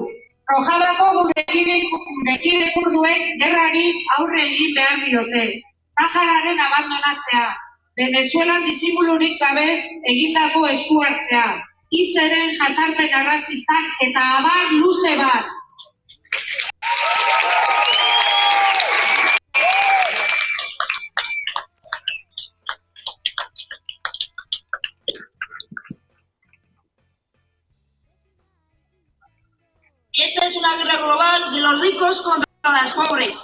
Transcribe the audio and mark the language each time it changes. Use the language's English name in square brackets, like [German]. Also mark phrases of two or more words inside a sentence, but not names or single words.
[Basque] Rojavako gure kide kurduek gerrari aurre egin behar diote. Sahararen abandonatzea, Venezuelan disimulurik gabe egindako esku hartzea, Izeren jazarpen arrazistak eta abar luze bat. [Spanish] Esta es una guerra global de los ricos contra los pobres.